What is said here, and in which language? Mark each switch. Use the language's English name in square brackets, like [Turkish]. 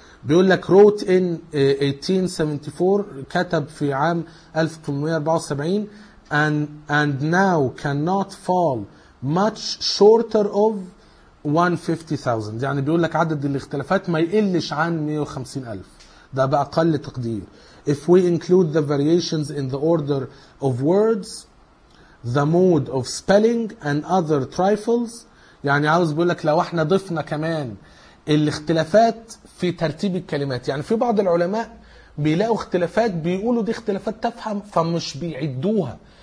[Arabic] بيقول لك [English] wrote in 1874، [Arabic] كتب في عام 1874 [English] and now cannot fall much shorter of 150,000. [Arabic] يعني بيقول لك عدد الاختلافات ما يقلش عن 150,000، ده بأقل تقدير. [English] If we include the variations in the order of words, the mode of spelling and other trifles. [Arabic] يعني عاوز بيقول لك لو احنا ضفنا كمان الاختلافات في ترتيب الكلمات، يعني في بعض العلماء بيلاقوا اختلافات بيقولوا دي اختلافات تفهم فمش بيعدوها.